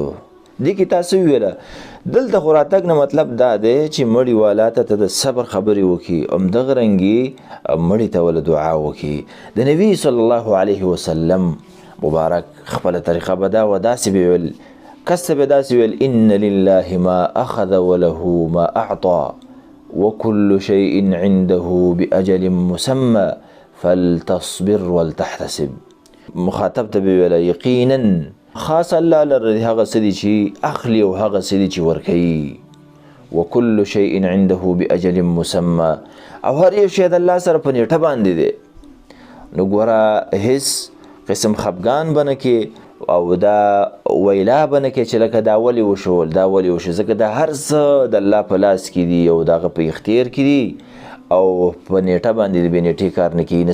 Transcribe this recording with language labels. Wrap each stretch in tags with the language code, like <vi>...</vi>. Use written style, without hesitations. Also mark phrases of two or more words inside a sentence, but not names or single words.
<ps>دې کې تاسو ویله دلته خو راتګ نه مطلب دا دی چې مړي والا ته د صبر خبرې وکړي، همدغه رنګې مړي ته ول دعا وکړي. د نبي</ps> <ar>صلی الله علیه وسلم</ar> <ps>مبارک خپله طریقه به دا و، داسې به ویل، کس ته به داسې ویل</ps> <ar>ان لله ما اخذ وله ما اعطى وكل شيء عنده بأجل مسمى فلتصبر ولتحتسب.</ar> <ps>مخاطب ته به ویل یقینا خاص الله لره هغه څه دي چې اخلي او هغه څه دي چې ورکوي.</ps> <ar>وكل شيء عنده بأجل مسمى،</ar> <ps>او هر یو شی د الله سره په نیټه باندې دی. نو ګوره هیڅ قسم خفګان به نه کې او دا ویلا به نه کې چې لکه دا ولې وشول دا ولې وشو، ځکه دا هر څه د الله په لاس کې دي او د هغه په اختیار کې دي او په نیټه باندې د بې نیټې کار نه کېږي.</ps>